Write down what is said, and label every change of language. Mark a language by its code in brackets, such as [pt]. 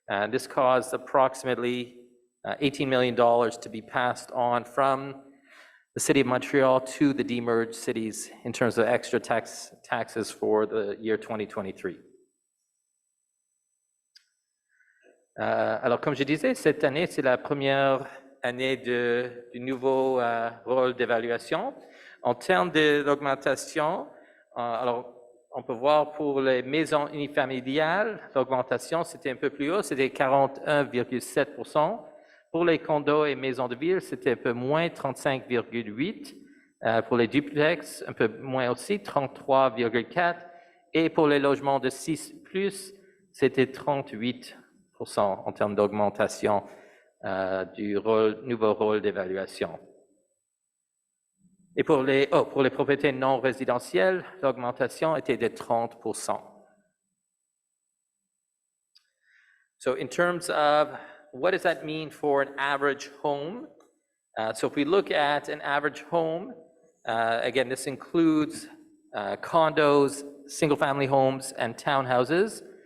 [en] This caused approximately $18 million to be passed on from the city of Montreal to the demerged cities in terms of extra taxes for the year 2023. [fr] Alors, comme je disais, cette année, c'est la première année du nouveau rôle d'évaluation. En termes de l'augmentation, alors, on peut voir pour les maisons unifamiliales, l'augmentation, c'était un peu plus haut, c'était 41,7%. Pour les condos et maisons de ville, c'était un peu moins, 35,8%. Pour les duplex, un peu moins aussi, 33,4%. Et pour les logements de 6+, c'était 38% en termes d'augmentation du nouveau rôle d'évaluation. Et pour les propriétés non résidentielles, l'augmentation était de 30%. [en] So in terms of what does that mean for an average home? So if we look at an average home, again, this includes condos, single-family homes, and townhouses.